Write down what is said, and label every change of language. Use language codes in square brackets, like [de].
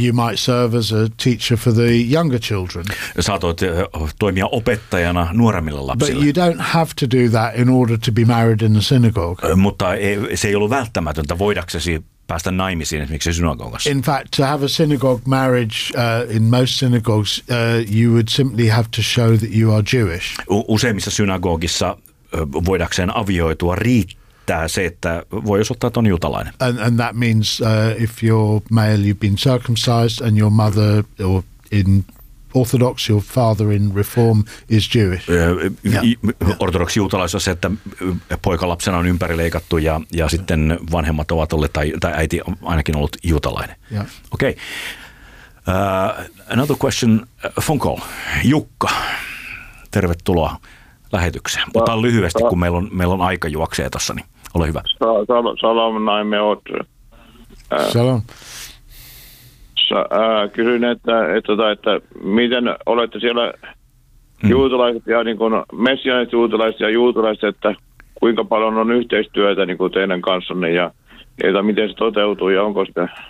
[en] You might serve as a teacher for the younger children. [fi] Saatoit toimia opettajana nuoremmille lapsille. [en] But you don't have to do that in order to be married in the synagogue. [fi] Mutta se ei ollut välttämätöntä voidaksesi päästä naimisiin esimerkiksi synagogassa. [en] In fact, to have a synagogue marriage in most synagogues, you would simply have to show that you are Jewish. [fi] Useimmissa synagogissa voidakseen avioitua riittää se, että voi osoittaa, että on juutalainen. [en] And that means if you're male, you've been circumcised, and your mother, or in Orthodox, your father in Reform is Jewish. [fi] Ortodoksi-juutalaisuus on se, että poikalapsena on ympärileikattu, ja sitten vanhemmat ovat olleet, tai äiti on ainakin ollut juutalainen. [en] Yeah. [fi] Okei. [en] Another question, phone call. [fi] Jukka, tervetuloa lähetykseen. Mutta lyhyesti, kun meillä on aika juoksee tuossa, niin ole hyvä. Salam, näin me oot. Salam. Kysyin, että miten olette siellä juutalaiset ja niin kuin messianiset juutalaiset ja juutalaiset, että kuinka paljon on yhteistyötä niin kuin teidän kanssanne ja miten se toteutuu ja onko sitä.